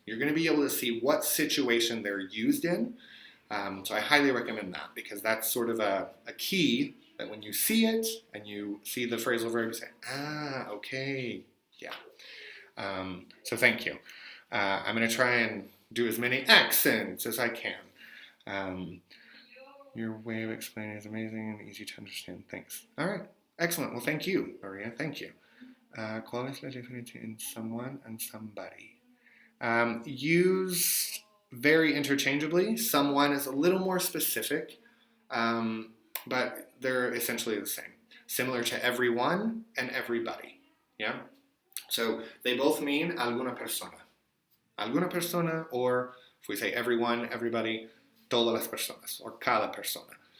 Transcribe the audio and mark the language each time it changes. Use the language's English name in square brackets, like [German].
[English] You're going to be able to see what situation they're used in. So I highly recommend that, because that's sort of a key that when you see it and you see the phrasal verb, you say, ah, okay, yeah. So thank you. I'm going to try and do as many accents as I can. Your way of explaining is amazing and easy to understand. Thanks. All right. Excellent. Well, thank you, Maria. Thank you. [Spanish] ¿Cuál es la diferencia en [English] someone and somebody? Used very interchangeably. Someone is a little more specific, but they're essentially the same. Similar to everyone and everybody. Yeah? So they both mean [Spanish] alguna persona. Alguna persona, [English] or if we say everyone, everybody, [Spanish] todas las personas, [English] or [Spanish] cada persona.